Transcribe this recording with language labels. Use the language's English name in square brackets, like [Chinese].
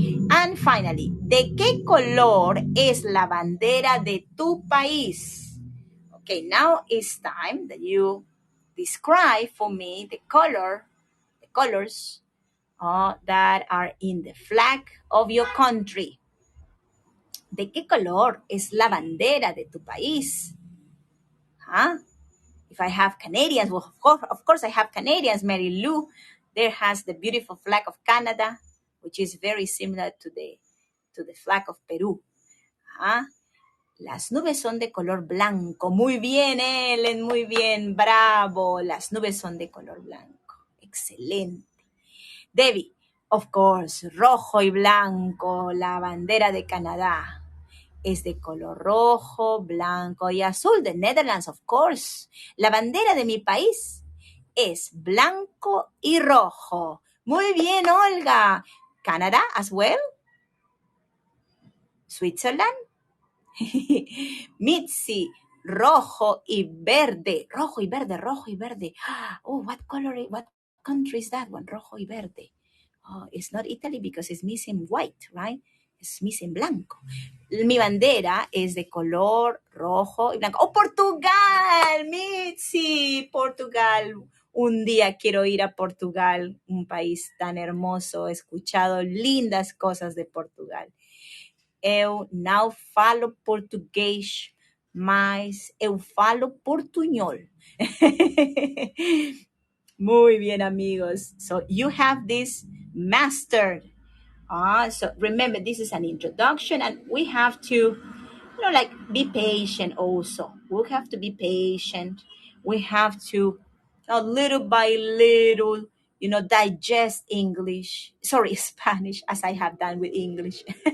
[English] And finally, [Spanish] ¿de qué color es la bandera de tu país? [English] Okay, now it's time that you describe for me the colors that are in the flag of your country. [Spanish] ¿De qué color es la bandera de tu país? [English] If I have Canadians, well, of course I have Canadians. Mary Lou, there has the beautiful flag of Canada, which is very similar to the flag of Peru. [Spanish] Las nubes son de color blanco. Muy bien, Ellen, muy bien, bravo. Las nubes son de color blanco. Excelente. Debbie, [English] of course, [Spanish] rojo y blanco, la bandera de Canadá. Es de color rojo, blanco y azul. [English] The Netherlands, of course. [Spanish] La bandera de mi país es blanco y rojo. Muy bien, [English] Olga. Canada as well. [Spanish] Switzerland. Mitzi, rojo y verde. Rojo y verde. [English] Oh, what country is that one? [Spanish] Rojo y verde. [English] Oh, it's not Italy because it's missing white, right? [Spanish] Es missing blanco. Mi bandera es de color rojo y blanco. ¡Oh, Portugal! Mitzi, Portugal. Un día quiero ir a Portugal, un país tan hermoso. He escuchado lindas cosas de Portugal. [Portuguese] Eu não falo português, mas eu falo portunhol. [Spanish] Muy bien, amigos. [English] So you have this mastered. So remember, this is an introduction, and we have to, like be patient also. We have to be patient. We have to, little by little, digest English, sorry, Spanish, as I have done with English.